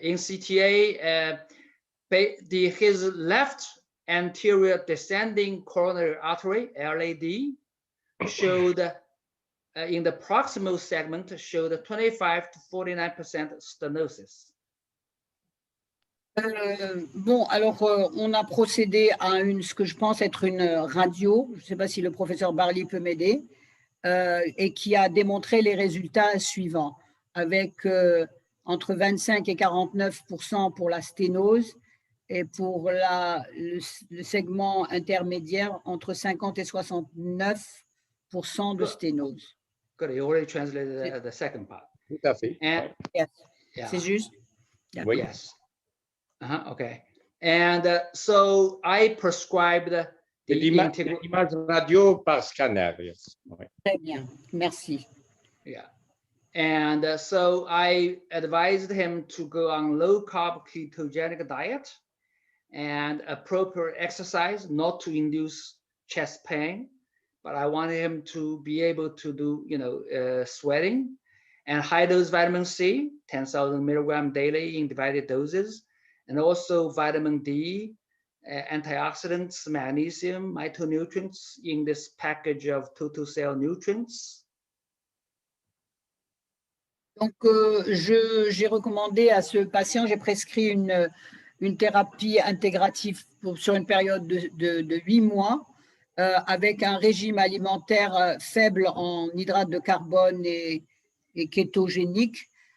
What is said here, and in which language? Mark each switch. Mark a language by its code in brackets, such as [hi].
[en] In CTA, his left anterior descending coronary artery (LAD) showed in the proximal segment showed 25 to 49% stenosis. [fr] Bon, alors on a procédé à ce que je pense être une radio, je ne sais pas si le professeur Barley peut m'aider, et qui a démontré les résultats suivants, avec entre 25 et 49% pour la sténose, et pour le segment intermédiaire, entre 50 et 69% de sténose. [en] Good, you already translated the second part. [fr] Tout à fait. [en] And, yes. Yeah. [fr] C'est juste? Oui. [en] Yes. Okay. And so I prescribed the [fr] l'image radio par scanner. [en] Yes. [fr] Oui. Très bien, merci. [en] Yeah. And so I advised him to go on low carb ketogenic diet and appropriate exercise, not to induce chest pain, but I wanted him to be able to do, sweating, and high dose vitamin C, 10,000 milligram daily in divided doses, and also vitamin D, antioxidants, magnesium, micronutrients in this package of total cell nutrients. [fr] Donc, j'ai recommandé à ce patient, j'ai prescrit une thérapie intégrative sur une période de 8 mois avec un régime alimentaire faible en hydrates de carbone et kétogénique.